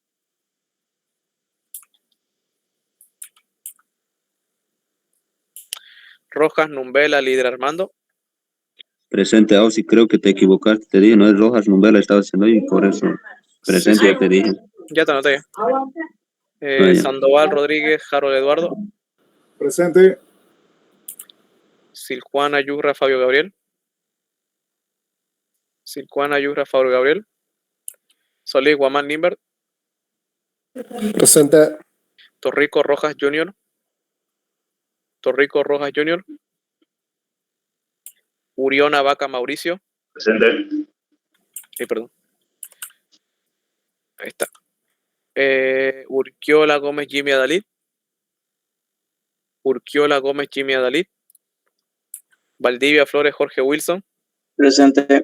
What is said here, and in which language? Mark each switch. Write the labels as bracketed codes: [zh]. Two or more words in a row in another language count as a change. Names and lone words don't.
[es] Rojas, Numbela, líder Armando. Presente, Ausi, creo que te equivocaste. Te dije, no es Rojas, Numbela estaba haciendo y por eso. Presente, Sí, sí. ya te dije. Ya te anoté. Vaya. Sandoval, Rodríguez, Harold Eduardo. Presente. Siljuana, Yurra, Fabio Gabriel. Siljuana, Yurra, Fabio Gabriel. Solís, Guamán, Nimbert. Presente. Torrico, Rojas Jr. Torrico, Rojas Jr. Uriona, Vaca, Mauricio. Presente. Perdón. Ahí está. Urquiola, Gómez, Jimmy, Adalid. Urquiola, Gómez, Jimmy, Adalid. Valdivia, Flores, Jorge Wilson. Presente.